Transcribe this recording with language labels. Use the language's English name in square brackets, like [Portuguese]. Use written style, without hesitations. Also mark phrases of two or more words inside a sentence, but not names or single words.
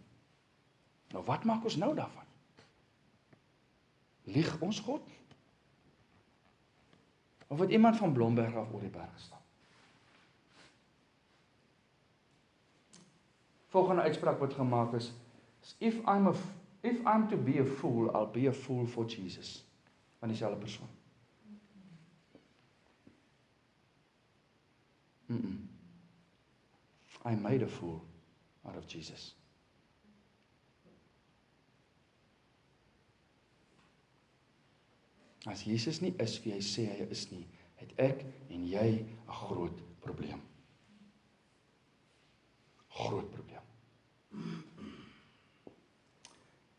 [Afrikaans] Nou wat maak ons nou daarvan? Lieg ons God? Of het iemand van Blomberg af oor die berg gestap? Volgende uitspraak wat gemaak is, [English] if I'm to be a fool, I'll be a fool for Jesus. [Afrikaans] Van dieselfde persoon. [English] I made a fool out of Jesus. [Afrikaans] As Jesus nie is wie hy sê hy is nie, het ek en jy 'n groot probleem. Groot probleem.